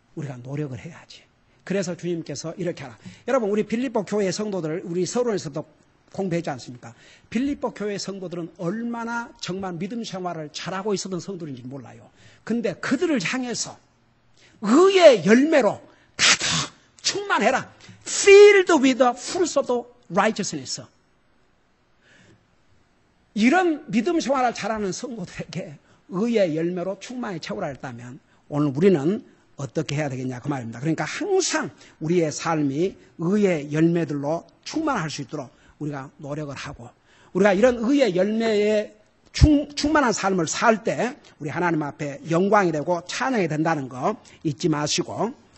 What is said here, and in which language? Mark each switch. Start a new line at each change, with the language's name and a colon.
Korean: 우리가 노력을 해야지. 그래서 주님께서 이렇게 하라. 여러분 우리 빌립보 교회 성도들 우리 서론에서도 공부했지 않습니까? 빌립보 교회 성도들은 얼마나 정말 믿음 생활을 잘하고 있었던 성도인지 몰라요. 근데 그들을 향해서 의의 열매로 가득 충만해라.
English: Filled with the fruits of the righteousness.
Korean: 이런 믿음 생활을 잘하는 성도들에게 의의 열매로 충만히 채우라 했다면 오늘 우리는 어떻게 해야 되겠냐 그 말입니다. 그러니까 항상 우리의 삶이 의의 열매들로 충만할 수 있도록 우리가 노력을 하고 우리가 이런 의의 열매에 충만한 삶을 살 때 우리 하나님 앞에 영광이 되고 찬양이 된다는 거 잊지 마시고